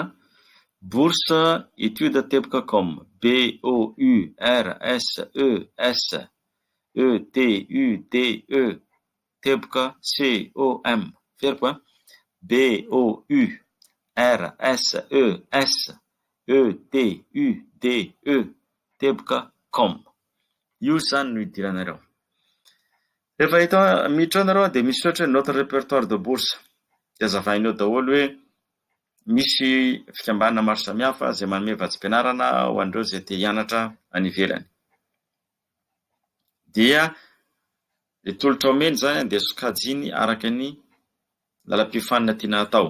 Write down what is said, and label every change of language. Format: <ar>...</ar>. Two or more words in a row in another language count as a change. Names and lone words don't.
<fr>Bourse étude</fr> <mg>teboka com, BOURSESETUDE teboka COM. Veriko BOURSESETUDE teboka com. Io zany no idiranareo. Rehefa hita miditra ianareo dia misy ohatra</mg> <fr>notre répertoire de bourse.</fr> <mg>Dia azavainao daholo hoe misy fikambanana maro samihafa izay manome vatsim-pianarana ho an'ireo izay te hianatra any ivelany. Dia ny tolotra omeny zany dia sokajiny araka ny lalam-pifanina tiana atao.</mg>